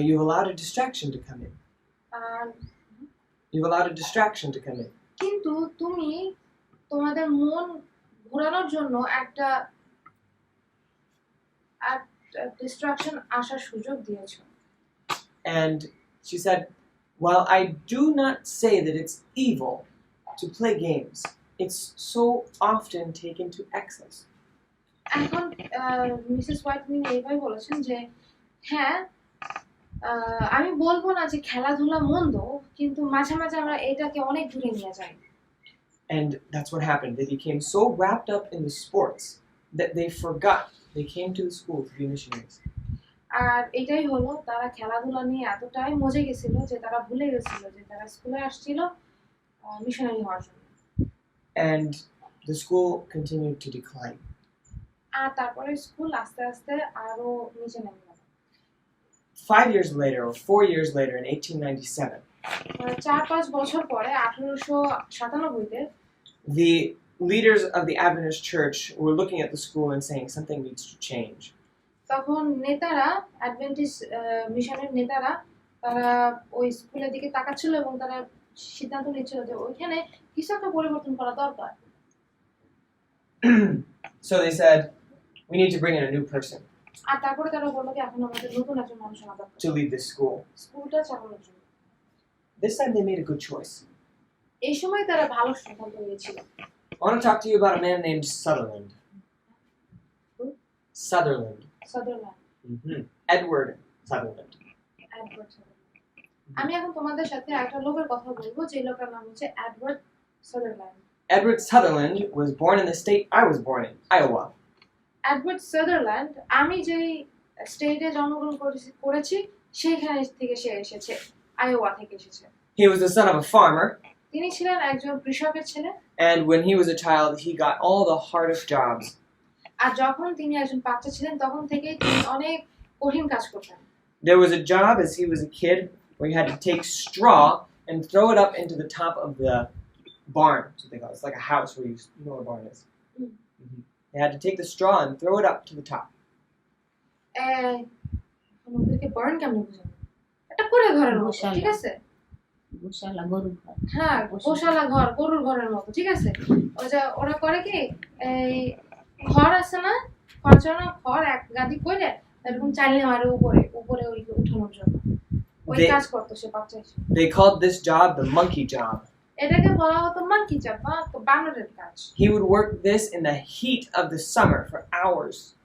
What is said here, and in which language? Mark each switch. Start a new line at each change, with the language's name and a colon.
English: But you've allowed a distraction to come in. You've allowed a distraction to come in.
Bangla: কিন্তু তুমি তোমাদের মন ঘোরানোর জন্য একটা ডিস্ট্রাকশন আসার সুযোগ দিয়েছো।
English: And she said, while I do not say that it's evil to play games, it's so often taken to excess.
Bangla: এখন মিসেস হোয়াইট তিনি এইভাবে বলেছেন যে হ্যাঁ আমি বলবো না যে খেলাধুলা মন্দ, কিন্তু মাঝে মাঝে আমরা এটাকে অনেক দূরে নিয়ে যাই।
English: And that's what happened. They became so wrapped up in the sports that they forgot they came to the school to be missionaries.
Bangla: আর এটাই হলো, তারা খেলাধুলা নিয়ে এতটাই মজে গেছিল যে তারা ভুলে গেছিল যে তারা স্কুলে আসছিল মিশনারি হওয়ার জন্য।
English: And the school continued to decline.
Bangla: আর তারপরে স্কুল আস্তে আস্তে আরো নিচে নেমে গেল।
English: 5 years later, or 4 years later, in 1897,
Bangla: 4-5 বছর পরে 1897-তে
English: the leaders of the Adventist church were looking at the school and saying something needs to change.
Bangla: তখন নেতারা, অ্যাডভেন্টিস্ট মিশনের নেতারা, তারা ওই স্কুলের দিকে তাকাচ্ছিল এবং তারা সিদ্ধান্ত নিচ্ছিল যে ওইখানে কিছু একটা পরিবর্তন করা দরকার।
English: So they said, we need to bring in a new person
Bangla: আর তারপরে তারা বললো যে এখন আমাদের নতুন একজন মানুষ আনা দরকার
English: to lead this school.
Bangla: স্কুলটা চালানোর জন্য।
English: This time they made a good choice.
Bangla: এই সময় তারা ভালো সিদ্ধান্ত নিয়েছিল।
English: I want to talk to you about a man named Sutherland. Who? Sutherland.
Bangla: Sutherland,
English: Edward Sutherland.
Bangla: Edward Sutherland. আমি এখন তোমাদের সাথে একটা লোকের কথা বলবো যে লোকের নাম হচ্ছে Edward Sutherland.
English: Edward Sutherland was born in the state I was born in, Iowa.
Bangla: Edward Sutherland, আমি যেই স্টেটে জন্মগ্রহণ করেছি সেইখান থেকে সে এসেছে, আইওয়া থেকে এসেছে।
English: He was the son of a farmer,
Bangla: তিনি ছিলেন একজন কৃষকের ছেলে।
English: and when he was a child, he got all the hardest jobs.
Bangla: আর যখন তিনি একজন বাচ্চা ছিলেন তখন থেকেই তিনি অনেক কঠিন কাজ করতেন।
English: There was a job as he was a kid where he had to take straw and throw it up into the top of the barn. That's what they call it. It's like a house where you know what a barn is. Mm. They had to take the straw and throw it up to the top.
Bangla: আমাদেরকে burn কেমন বুঝানো? এটা করে ঘরের মতো, ঠিক আছে? গোশালা গরুর ঘর। হ্যাঁ, গোশালা ঘর, গরুর ঘরের মতো, ঠিক আছে? ওরা করে কি, এই ঘর আছে না, খড় এক গাদি করে এরকম চালিয়ে মারে উপরে ওই উঠানোর জন্য। ওই কাজ করতো সে বাচ্চা হিসেবে।
English: They called this job the monkey job.
Bangla: এটাকে বলা হতো মাঙ্কি জব বা বানরের কাজ।
English: He would work this in the heat of the summer for hours.